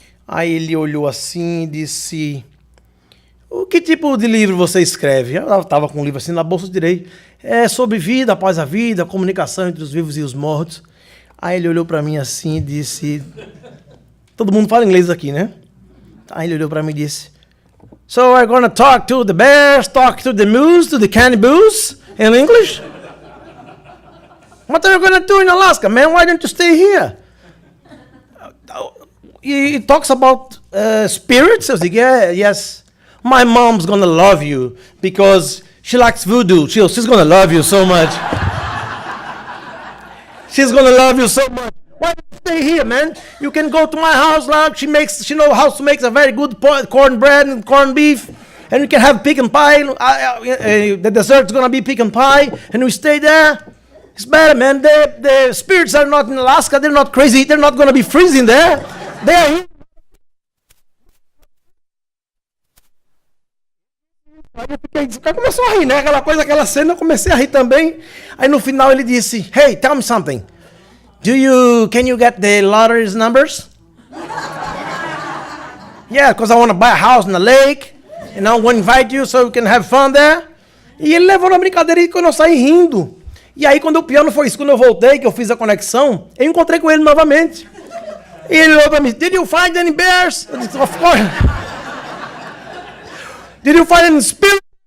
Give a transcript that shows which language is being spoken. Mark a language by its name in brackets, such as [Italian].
[Portuguese] Aí ele olhou assim e disse: que tipo de livro você escreve? Eu estava com um livro assim na bolsa direita. É sobre vida após a vida, comunicação entre os vivos e os mortos. Aí ele olhou para mim assim e disse... Todo mundo fala inglês aqui, né? Aí ele olhou para mim e disse: [English] So we're going to talk to the bears, talk to the moose, to the cannibals in English. What are you going to do in Alaska, man? Why don't you stay here? He talks about spirits. I was like, yeah, yes. My mom's going to love you because she likes voodoo. She's going to love you so much. She's going to love you so much. Why don't you stay here, man? You can go to my house, like she knows how to make a very good cornbread and corned beef, and we can have pecan pie. The dessert's gonna be pecan pie, and we stay there. It's better, man. The spirits are not in Alaska. They're not crazy. They're not gonna be freezing there. They are here. [Portuguese] Aí começou a rir, né? Aquela cena, eu comecei a rir também. Aí no final ele disse, [English] hey, tell me something. Can you get the lottery's numbers? Yeah, because I want to buy a house in the lake. And I want to invite you so we can have fun there. [Portuguese] E ele levou na brincadeira e quando eu saí rindo. E aí quando o pior não foi isso, quando eu voltei, que eu fiz a conexão, eu encontrei com ele novamente. E ele olhou pra mim, [English] did you find any bears? [Portuguese] Eu disse, [English] of course. Did you find any spirits?